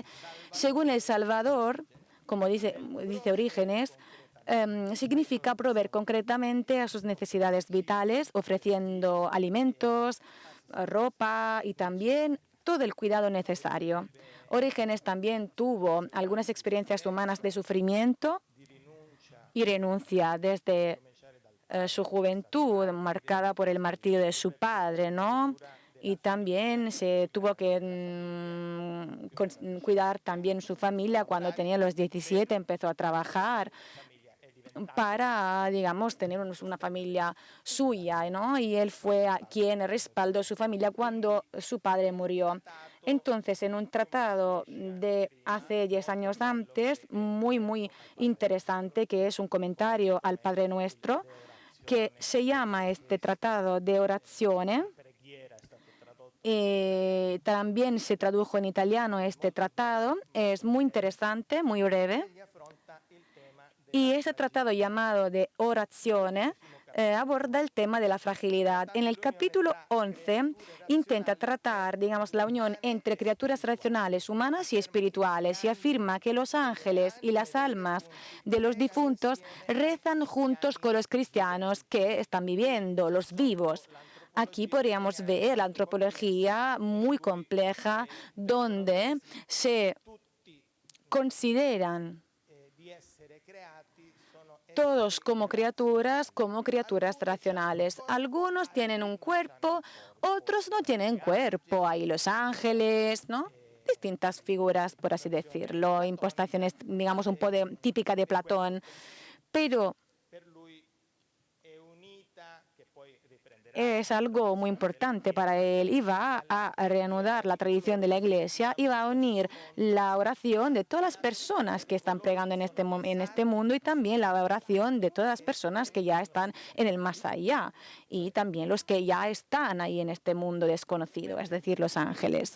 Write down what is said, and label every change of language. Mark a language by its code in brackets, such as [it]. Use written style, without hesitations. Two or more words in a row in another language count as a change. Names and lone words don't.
[es] Según el Salvador, como dice Orígenes, significa proveer concretamente a sus necesidades vitales, ofreciendo alimentos, ropa y también todo el cuidado necesario. Orígenes también tuvo algunas experiencias humanas de sufrimiento [it] di rinuncia, [es] y renuncia desde [it] cominciare dal [es] su juventud, marcada por el martirio de su padre, ¿no? Y también se tuvo que cuidar también su familia. Cuando tenía los 17 empezó a trabajar [it] famiglia è diventato [es] para, digamos, tener una familia suya, ¿no? Y él fue quien respaldó su familia cuando su padre murió. Entonces, en un tratado de hace 10 años antes, muy interesante, que es un comentario al Padre Nuestro, que se llama este tratado de orazione. [it] preghiera, è stato tradotto [es] También se tradujo en italiano este tratado. Es muy interesante, muy breve. [it] egli affronta il tema [es] Y ese tratado llamado de orazione aborda el tema de la fragilidad. En el capítulo 11 intenta tratar, digamos, la unión entre criaturas racionales, humanas y espirituales, y afirma que los ángeles y las almas de los difuntos rezan juntos con los cristianos que están viviendo, los vivos. Aquí podríamos ver la antropología muy compleja, donde se tutti consideran [it] di essere creati sono [es] todos como criaturas racionales. Algunos tienen un cuerpo, otros no tienen cuerpo. Hay los ángeles, ¿no? Distintas figuras, por así decirlo, impostaciones, digamos, un poco típica de Platón. Pero [it] per lui è unita, che poi riprenderà [es] es algo muy importante para él y va a reanudar la tradición de la Iglesia y va a unir la oración de todas las personas que están pregando en este mundo y también la oración de todas las personas que ya están en el más allá y también los que ya están ahí en este mundo desconocido, es decir, los ángeles.